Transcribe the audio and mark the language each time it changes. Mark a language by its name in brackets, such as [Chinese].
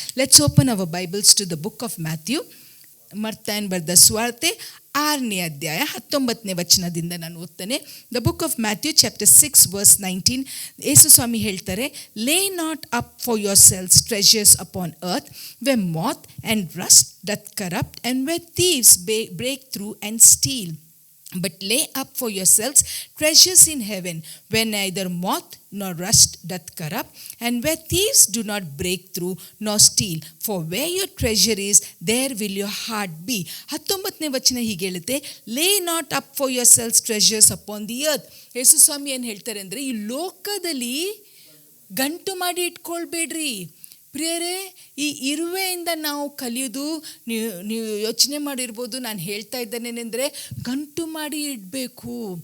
[English] Let's open our Bibles to the book of Matthew. [Kannada] ಮರ್ತಾಯನ್ ಬರೆದ ಸುವಾರ್ತೆ 6ನೇ ಅಧ್ಯಾಯ 19ನೇ ವಚನದಿಂದ ನಾನು ಓದ್ತೇನೆ. [English] The book of Matthew chapter 6 verse 19. [Kannada] ಯೇಸು ಸ್ವಾಮಿ ಹೇಳ್ತಾರೆ, [English] Lay not up for yourselves treasures upon earth where moth and rust doth corrupt and where thieves break through and steal. But lay up for yourselves treasures in heaven, where neither moth nor rust doth corrupt, and where thieves do not break through nor steal. For where your treasure is, there will your heart be. [Kannada] 19ನೇ ವಚನ ಹೀಗೆ ಹೇಳುತ್ತೆ, [English] Lay not up for yourselves treasures upon the earth. [Kannada] ಯೇಸು ಸ್ವಾಮಿ ಏನು ಹೇಳ್ತಾರೆ ಅಂದರೆ, ಈ ಲೋಕದಲ್ಲಿ ಗಂಟು ಮಾಡಿ ಇಟ್ಕೊಳ್ಬೇಡ್ರಿ. ಪ್ರಿಯರೇ, ಈ ಇರುವೆಯಿಂದ ನಾವು ಕಲಿಯೋದು, ನೀವು ಯೋಚನೆ ಮಾಡಿರ್ಬೋದು, ನಾನು ಹೇಳ್ತಾ ಇದ್ದೇನೆಂದರೆ ಗಂಟು ಮಾಡಿ ಇಡಬೇಕು.